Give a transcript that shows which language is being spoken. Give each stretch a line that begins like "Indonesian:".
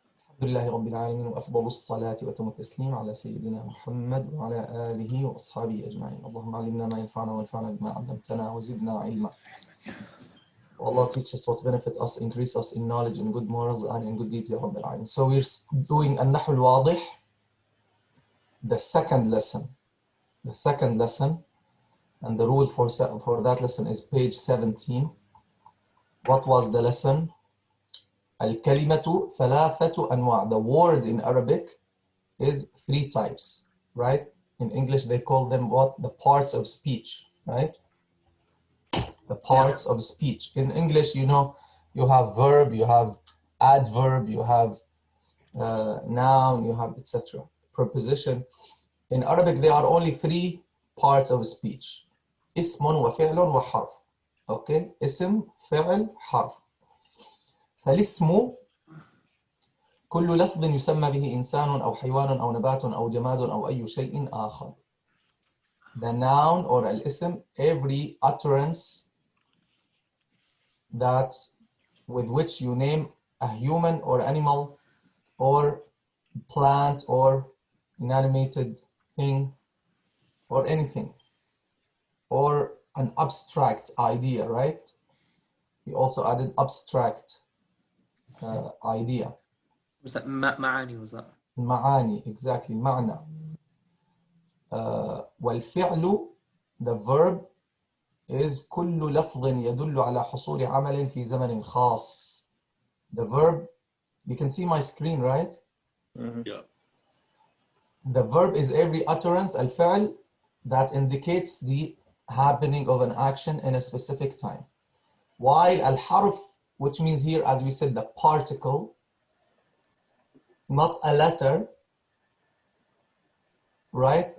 Arabic: الحمد لله رب العالمين وأفضل الصلاة وأتم التسليم على سيدنا محمد وعلى آله وأصحابه أجمعين. اللهم علمنا ما ينفعنا وانفعنا بما علمتنا وزدنا علما.
English: Allah teach us what benefit us, increase us in knowledge, in good morals, and in good deeds, Ya Rabbil Alamin. So we're doing Annahu alwadih, the second lesson. The second lesson, and the rule for that lesson is page 17. What was the lesson?
Arabic: Al-kalimatu thalathatu anwa'.
English: The word in Arabic is three types, right? In English, they call them what? The parts of speech, right? The parts of speech. In English, you know, you have verb, you have adverb, you have noun, you have etc. Preposition. In Arabic, there are only three parts of speech.
Arabic: اسم وفعل وحرف.
English: Okay?
Arabic: اسم, فعل, حرف. فالاسم كل لفظ يسمى به إنسان أو حيوان أو نبات أو جماد أو أي شيء آخر.
English: The noun or al-ism, every utterance that with which you name a human or animal or plant or inanimated thing or anything or an abstract idea, right? We also added abstract idea. Was that ma'ani? Was that? Ma'ani, exactly, ma'na.
Arabic: والفعل,
English: the verb is
Arabic: كل لفظ يدل على حصول عمل في زمن خاص.
English: The verb, you can see my screen, right? Mm-hmm. Yeah. The verb is every utterance, al-fi'l, that indicates the happening of an action in a specific time. While al-harf, which means here, as we said, the particle, not a letter, right?